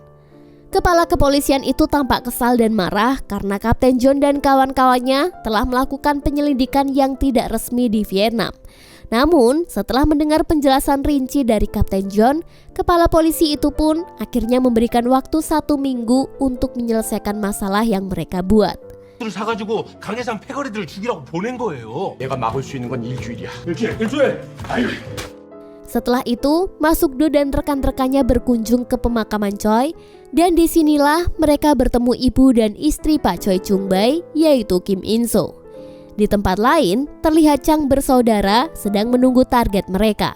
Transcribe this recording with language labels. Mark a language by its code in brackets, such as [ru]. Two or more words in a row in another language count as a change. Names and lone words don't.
[id] Kepala kepolisian itu tampak kesal dan marah karena Kapten John dan kawan-kawannya telah melakukan penyelidikan yang tidak resmi di Vietnam. Namun setelah mendengar penjelasan rinci dari Kapten John, kepala polisi itu pun akhirnya memberikan waktu 1 minggu untuk menyelesaikan masalah yang mereka buat. [ko] 를 사가지고 강해상 패거리들을 죽이라고 보낸 거예요. 내가 막을 수 있는 건 일주일이야. 일주일. 아유. [id] Setelah itu, Masukdo dan rekan-rekannya berkunjung ke pemakaman Choi dan disinilah mereka bertemu ibu dan istri Pak Choi Chung-bae, yaitu Kim In-so. Di tempat lain, terlihat Chang bersaudara sedang menunggu target mereka.